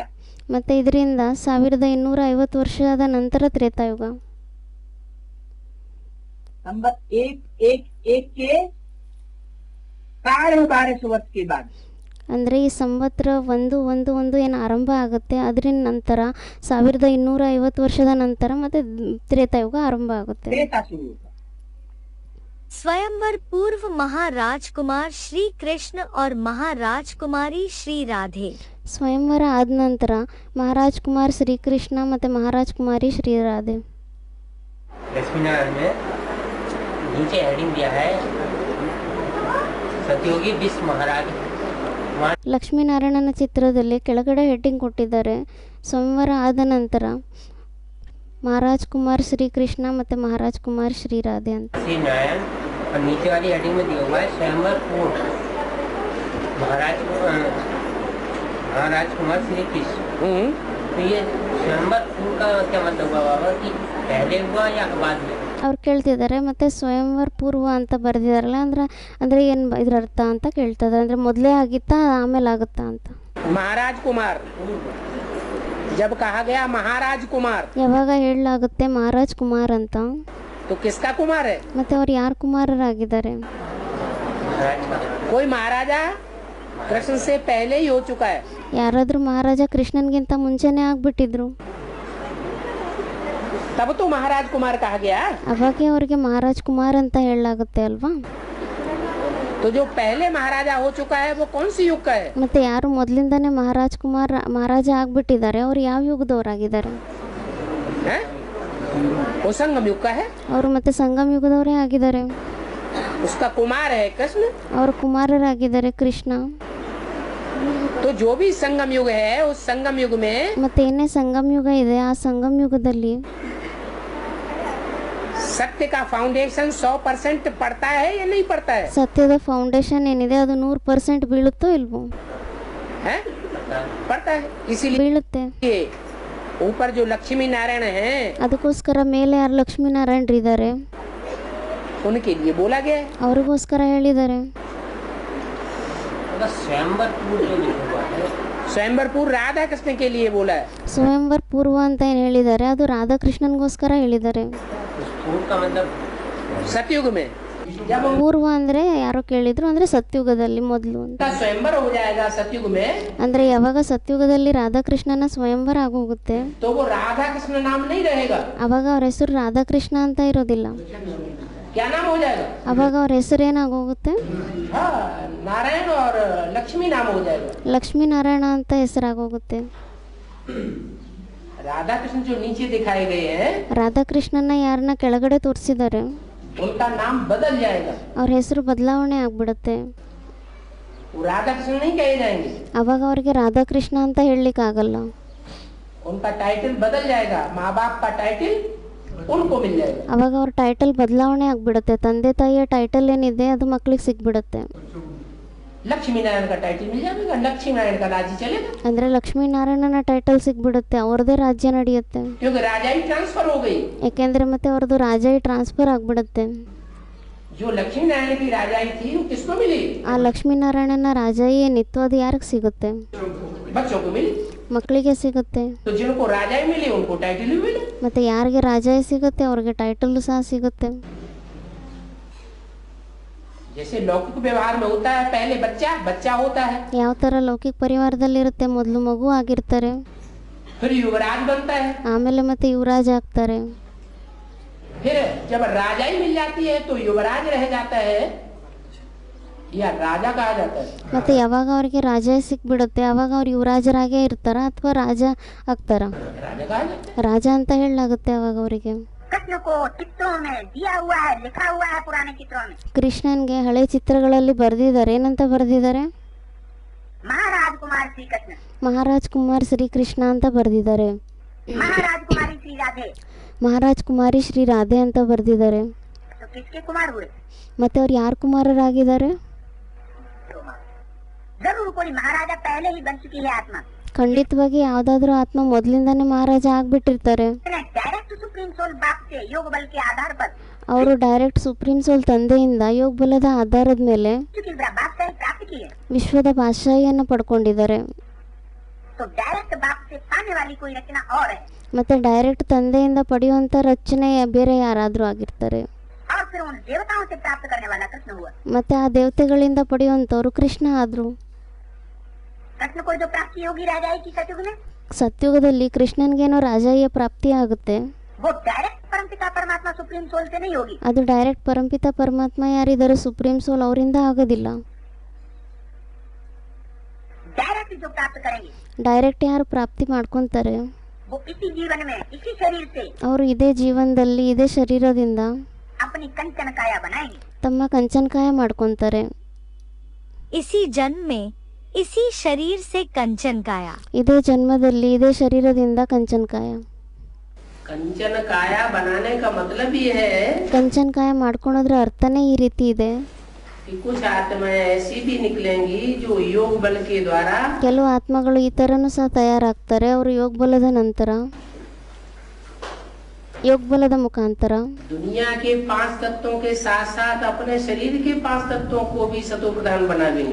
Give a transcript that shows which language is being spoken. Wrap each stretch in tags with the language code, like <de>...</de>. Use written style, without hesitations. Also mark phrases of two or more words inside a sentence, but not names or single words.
<kn>ಮತ್ತೆ ಇದರಿಂದ 1250 ವರ್ಷದ ನಂತರ ತ್ರೇತಾಯುಗ,</kn> <hi>संवत 111 के 1250 वर्ष के बाद</hi> <kn>ಅಂದರೆ ಈ ಸಂವತ್ಸರ 111 ಏನು ಆರಂಭ ಆಗುತ್ತೆ ಅದರ ನಂತರ 1250 ವರ್ಷದ ನಂತರ ಮತ್ತೆ ತ್ರೇತಾಯುಗ ಆರಂಭ ಆಗುತ್ತೆ।</kn> <hi>त्रेता शुरू होता। स्वयंवर पूर्व महाराजकुमार श्री कृष्ण और महाराजकुमारी श्री राधे।</hi> <kn>ಸ್ವಯಂವರ ಆದ ನಂತರ ಮಹಾರಾಜ್ ಕುಮಾರ್ ಶ್ರೀಕೃಷ್ಣ ಮತ್ತೆ ಮಹಾರಾಜ್ ಕುಮಾರಿ ಶ್ರೀರಾಧೆ।</kn> <hi>लक्ष्मी नारायण में नीचे हेडिंग दिया है सतयोगी विश्व महाराज।</hi> <kn>ಲಕ್ಷ್ಮೀನಾರಾಯಣನ ಚಿತ್ರದಲ್ಲಿ ಕೆಳಗಡೆ ಹೆಡ್ಡಿಂಗ್ ಕೊಟ್ಟಿದ್ದಾರೆ, ಸ್ವಯಂವರ ಆದ ನಂತರ ಮಹಾರಾಜ್ ಕುಮಾರ್ ಶ್ರೀಕೃಷ್ಣ ಮತ್ತೆ ಮಹಾರಾಜ್ ಕುಮಾರ್ ಶ್ರೀರಾಧೆ ಅಂತ।</kn> <hi>श्री नारायण और नीचे वाली हेडिंग में दिया हुआ है स्वयंवर पूर्व महाराज कुमार श्री कृष्ण। तो ये स्वयंवर पूर्व का क्या मतलब हुआ बाबा कि पहले हुआ या बाद में?</hi> <kn>ಅವ್ರು ಕೇಳ್ತಿದ್ದಾರೆ ಮತ್ತೆ ಸ್ವಯಂವರ ಪೂರ್ವ ಅಂತ ಬರೆದಿದ್ದಾರಲ್ಲ ಅಂದ್ರೆ ಏನು ಇದ್ರ ಅರ್ಥ ಅಂತ ಕೇಳ್ತಿದ್ದಾರೆ, ಅಂದ್ರೆ ಮೊದಲೇ ಆಗಿತ್ತಾ ಆಮೇಲೆ ಆಗುತ್ತಾ ಅಂತ।</kn> <hi>महाराज कुमार जब कहा गया महाराज कुमार</hi> <kn>ಯಾವಾಗ ಹೇಳಲಾಗುತ್ತೆ ಮಹಾರಾಜ್ ಕುಮಾರ್ ಅಂತ,</kn> <hi>तो किसका कुमार है?</hi> <kn>ಮತ್ತೆ ಅವ್ರು ಯಾರು ಕುಮಾರರಾಗಿದ್ದಾರೆ?</kn> <hi>कोई महाराजा कृष्ण से पहले ही हो चुका है।</hi> <kn>ಯಾರಾದ್ರೂ ಮಹಾರಾಜ ಕೃಷ್ಣನ್ಗಿಂತ ಮುಂಚೆನೇ ಆಗ್ಬಿಟ್ಟಿದ್ರು,</kn> <hi>तब तो महाराज कुमार कहा गया।</hi> <kn>ಅವಾಗೆ ಅವ್ರಿಗೆ ಮಹಾರಾಜ್ ಕುಮಾರ್ ಅಂತ ಹೇಳಲಾಗುತ್ತೆ ಅಲ್ವಾ।</kn> <hi>तो जो पहले महाराजा हो चुका है वो कौन सी युग का है?</hi> <kn>ಮತ್ತೆ ಯಾರು ಮೊದಲಿಂದಾನೇ ಮಹಾರಾಜ ಆಗ್ಬಿಟ್ಟಿದ್ದಾರೆ ಅವ್ರು ಯಾವ ಯುಗದವರಾಗಿದ್ದಾರೆ?</kn> <hi>हैं? वो संगम युग का है।</hi> <kn>ಅವರು ಮತ್ತೆ ಸಂಗಮ ಯುಗದವರೇ ಆಗಿದ್ದಾರೆ।</kn> <hi>उसका कुमार है कृष्ण।</hi> <kn>ಅವರು ಕುಮಾರರಾಗಿದ್ದಾರೆ ಕೃಷ್ಣ।</kn> <hi>तो जो भी संगम युग है उस संगम युग में</hi> <kn>ಮತ್ತೇನೇ ಸಂಗಮ ಯುಗ ಇದೆ ಆ ಸಂಗಮ ಯುಗದಲ್ಲಿ</kn> <hi>सत्य का फाउंडेशन 100% पड़ता है या नहीं पड़ता है?</hi> <kn>ಸತ್ಯದ ಫೌಂಡೇಶನ್ ಏನಿದೆ ಅದು 100% ಬೀಳುತ್ತೋ ಇಲ್ವೋ?</kn> <hi>हैं? पड़ता है। इसीलिए</hi> <kn>ಬೀಳುತ್ತೆ।</kn> <hi>ऊपर जो लक्ष्मी नारायण हैं</hi> <kn>ಅದಕ್ಕೋಸ್ಕರ ಮೇಲೆ ಯಾರು ಲಕ್ಷ್ಮೀನಾರಾಯಣರಿದ್ದಾರೆ</kn> <hi>उनके लिए बोला गया है।</hi> <kn>ಅವ್ರಿಗೋಸ್ಕರ ಹೇಳಿದ್ದಾರೆ।</kn> <hi>स्वयंवर जो लिखा हुआ है स्वयंवरपुर राधा कृष्ण के लिए बोला है।</hi> <kn>ಸ್ವಯಂವರ ಪೂರ್ವ ಅಂತ ಏನು ಹೇಳಿದ್ದಾರೆ ಅದು ರಾಧಾಕೃಷ್ಣನ್ಗೋಸ್ಕರ ಹೇಳಿದ್ದಾರೆ।</kn> <hi>पूर्व का मतलब सतयुग में जब</hi> <kn>ಪೂರ್ವ ಅಂದರೆ ಯಾರೋ ಕೇಳಿದ್ರು ಅಂದರೆ ಸತ್ಯುಗದಲ್ಲಿ ಮೊದಲು ಅಂತ।</kn> <hi>उनका स्वयंवर हो जाएगा सतयुग में</hi> <kn>ಅಂದರೆ ಯಾವಾಗ ಸತ್ಯುಗದಲ್ಲಿ ರಾಧಾಕೃಷ್ಣನ ಸ್ವಯಂವರ ಆಗೋಗುತ್ತೆ</kn> <hi>तो वो राधा कृष्ण नाम नहीं रहेगा।</hi> <kn>ಅವಾಗ ಅವ್ರ ಹೆಸರು ರಾಧಾಕೃಷ್ಣ ಅಂತ ಇರೋದಿಲ್ಲ,</kn> <hi>क्या नाम हो जाएगा?</hi> <kn>ಅವಾಗ ಅವ್ರ ಹೆಸರು ಏನಾಗೋಗುತ್ತೆ?</kn> <hi>हाँ, नारायण और लक्ष्मी नाम हो जाएगा।</hi> <kn>ಲಕ್ಷ್ಮೀನಾರಾಯಣ ಅಂತ ಹೆಸರಾಗೋಗುತ್ತೆ।</kn> <hi>राधा कृष्ण जो नीचे दिखाए गए हैं</hi> <kn>ರಾಧಾಕೃಷ್ಣನ ಯಾರನ್ನ ಕೆಳಗಡೆ ತೋರಿಸಿದ್ದಾರೆ</kn> <hi>उनका नाम बदल जाएगा।</hi> <kn>ಅವ್ರ ಹೆಸರು ಬದಲಾವಣೆ ಆಗ್ಬಿಡುತ್ತೆ।</kn> <hi>वो राधा कृष्ण नहीं कहे जाएंगे,</hi> <kn>ಅವಾಗ ಅವ್ರಿಗೆ ರಾಧಾಕೃಷ್ಣ ಅಂತ ಹೇಳಲಿಕ್ಕಾಗಲ್ಲ।</kn> <hi>उनका टाइटल बदल जाएगा। माँ बाप का टाइटल उनको मिल जाएगा।</hi> <kn>ಅವಾಗ ಅವ್ರ ಟೈಟಲ್ ಬದಲಾವಣೆ ಆಗ್ಬಿಡುತ್ತೆ, ತಂದೆ ತಾಯಿಯ ಟೈಟಲ್ ಏನಿದೆ ಅದು ಮಕ್ಳಿಗೆ ಸಿಗ್ಬಿಡುತ್ತೆ।</kn> <hi>लक्ष्मी नारायण का टाइटल मिल जाएगा, लक्ष्मी नारायण का राज्य चलेगा।</hi> <kn>ಅಂದರೆ ಲಕ್ಷ್ಮೀನಾರಾಯಣನ ಟೈಟಲ್ ಸಿಗ್ಬಿಡುತ್ತೆ, ಅವ್ರದ್ದೇ ರಾಜ್ಯ ನಡೆಯುತ್ತೆ।</kn> <hi>क्योंकि राजाई ट्रांसफर हो गई।</hi> <kn>ಯಾಕೆಂದ್ರೆ ಮತ್ತೆ ಅವ್ರದ್ದು ರಾಜಾಯಿ ಟ್ರಾನ್ಸ್ಫರ್ ಆಗ್ಬಿಡುತ್ತೆ।</kn> <hi>जो लक्ष्मी नारायण की राजाई थी वो किसको मिली?</hi> <kn>ಆ ಲಕ್ಷ್ಮೀನಾರಾಯಣನ ರಾಜಾಯಿ ಏನಿತ್ತು ಅದು ಯಾರಿಗೆ ಸಿಗುತ್ತೆ?</kn> <hi>बच्चों को मिली।</hi> <kn>ಮಕ್ಕಳಿಗೆ ಸಿಗುತ್ತೆ।</kn> <hi>तो जिनको राजाई मिली उनको टाइटल भी मिले।</hi> <kn>ಮತ್ತೆ ಯಾರಿಗೆ ರಾಜಾಯಿ ಸಿಗುತ್ತೆ ಅವ್ರಿಗೆ ಟೈಟಲ್ ಸಹ ಸಿಗುತ್ತೆ।</kn> <hi>जैसे लौकिक व्यवहार में होता है, पहले बच्चा होता है,</hi> <kn>ಯಾವ ಥರ ಲೌಕಿಕ ಪರಿವಾರದಲ್ಲಿರುತ್ತೆ, ಮೊದಲು ಮಗು ಆಗಿರ್ತಾರೆ,</kn> <hi>फिर युवराज बनता है,</hi> <kn>ಆಮೇಲೆ ಮತ್ತೆ ಯುವರಾಜ್ ಆಗ್ತಾರೆ।</kn> <hi>फिर जब राजाई मिल जाती है तो युवराज रह जाता है या राजा कहा जाता है।</hi> <kn>ಮತ್ತೆ ಯಾವಾಗ ಅವ್ರಿಗೆ ರಾಜಾಯಿ ಸಿಕ್ಬಿಡುತ್ತೆ ಅವಾಗ ಅವ್ರು ಯುವರಾಜರಾಗೇ ಇರ್ತಾರ ಅಥವಾ ರಾಜ ಆಗ್ತಾರ?</kn> <hi>राजा कहा जाता है।</hi> <kn>ರಾಜ ಅಂತ ಹೇಳಲಾಗುತ್ತೆ ಅವಾಗ ಅವರಿಗೆ।</kn> <hi>कृष्ण को चित्रों में दिया हुआ है, लिखा हुआ है पुराने चित्रों में।</hi> <kn>ಕೃಷ್ಣನ್ಗೆ ಹಳೆ ಚಿತ್ರಗಳಲ್ಲಿ ಬರೆದಿದ್ದಾರೆ, ಏನಂತ ಬರೆದಿದ್ದಾರೆ?</kn> <hi>महाराज कुमार श्री कृष्ण,</hi> <kn>ಮಹಾರಾಜ್ ಕುಮಾರ್ ಶ್ರೀಕೃಷ್ಣ ಅಂತ ಬರೆದಿದ್ದಾರೆ।</kn> <hi>महाराज कुमारी श्री राधे।</hi> <kn>ಮಹಾರಾಜ್ ಕುಮಾರಿ ಶ್ರೀ ರಾಧೆ ಅಂತ ಬರೆದಿದ್ದಾರೆ।</kn> <hi>तो किसके कुमार हुए?</hi> <kn>ಮತ್ತೆ ಅವ್ರು ಯಾರು ಕುಮಾರರಾಗಿದ್ದಾರೆ?</kn> <hi>जरूर कोई महाराजा पहले ही बन चुकी है आत्मा।</hi> <kn>ಖಂಡಿತವಾಗಿ ಯಾವ್ದಾದ್ರು ಆತ್ಮ ಮೊದಲಿಂದಾನೇ ಮಹಾರಾಜ ಆಗ್ಬಿಟ್ಟಿರ್ತಾರೆ।</kn> <en>direct supreme soul</en> <hi>बाप से योग बल के आधार पर</hi> <kn>ಅವರು</kn> <en>direct supreme soul</en> <kn>ತಂದೆಯಿಂದ ಯೋಗ ಬಲದ ಆಧಾರದ ಮೇಲೆ</kn> <hi>चूंकि बादशाही प्राप्त की है,</hi> <kn>ವಿಶ್ವದ ಬಾದಶಾಹಿಯನ್ನು ಪಡ್ಕೊಂಡಿದ್ದಾರೆ।</kn> <hi>तो डायरेक्ट बाप से पाने वाली कोई रचना और है।</hi> <kn>ಮತ್ತೆ ಡೈರೆಕ್ಟ್ ತಂದೆಯಿಂದ ಪಡೆಯುವಂತ ರಚನೆ ಬೇರೆ ಯಾರಾದ್ರೂ ಆಗಿರ್ತಾರೆ।</kn> <hi>और फिर उन देवताओं से प्राप्त करने वाला कृष्ण हुआ।</hi> <kn>ಮತ್ತೆ ಆ ದೇವತೆಗಳಿಂದ ಪಡೆಯುವಂತವ್ರು ಕೃಷ್ಣ ಆದ್ರು।</kn> <hi>कृष्ण को जो प्राप्ति होगी राजाई की सतयुग में,</hi> <kn>ಸತ್ಯುಗದಲ್ಲಿ ಕೃಷ್ಣನ್ಗೇನೋ ರಾಜಾಯಿಯ ಪ್ರಾಪ್ತಿ ಆಗುತ್ತೆ,</kn> <hi>वो डायरेक्ट परमपिता परमात्मा</hi> <en>supreme soul</en> <hi>से नहीं होगी।</hi> <kn>ಅದು ಡೈರೆಕ್ಟ್ ಪರಂಪಿತ ಪರಮಾತ್ಮ ಯಾರಿದ್ದಾರೆ</kn> <en>supreme soul</en> <kn>ಅವರಿಂದ ಆಗೋದಿಲ್ಲ।</kn> <hi>डायरेक्ट जो प्राप्त करेंगे</hi> <kn>ಡೈರೆಕ್ಟ್ ಯಾರು ಪ್ರಾಪ್ತಿ ಮಾಡ್ಕೊಂತಾರೆ</kn> <hi>वो इसी जीवन में इसी शरीर से</hi> <kn>ಅವರು ಇದೇ ಜೀವನದಲ್ಲಿ ಇದೇ ಶರೀರದಿಂದ</kn> <hi>अपनी कंचन काया बनाएंगे।</hi> <kn>ತಮ್ಮ ಕಂಚನಕಾಯ ಮಾಡ್ಕೊಂತಾರೆ।</kn> <hi>इसी जन्म में इसी शरीर से कंचन काया।</hi> <kn>ಇದೇ ಜನ್ಮದಲ್ಲಿ ಇದೇ ಶರೀರದಿಂದ ಕಂಚನಕಾಯ।</kn> <hi>कंचन काया बनाने का मतलब ये है</hi> <kn>ಕಂಚನಕಾಯ ಮಾಡ್ಕೊಳೋದ್ರ ಅರ್ಥನೇ ಈ ರೀತಿ ಇದೆ।</kn> <hi>कि कुछ आत्माएं ऐसी भी निकलेंगी जो योग बल के द्वारा</hi> <kn>ಕೆಲವು ಆತ್ಮಗಳು ಈ ತರನು ಸಹ ತಯಾರಾಗ್ತಾರೆ, ಅವರು ಯೋಗ ಬಲದ ನಂತರ ಯೋಗ ಬಲದ ಮುಖಾಂತರ</kn> <hi>दुनिया के 5 तत्वों के साथ साथ अपने शरीर के 5 तत्वों को भी सतो प्रधान बना देंगे।</hi>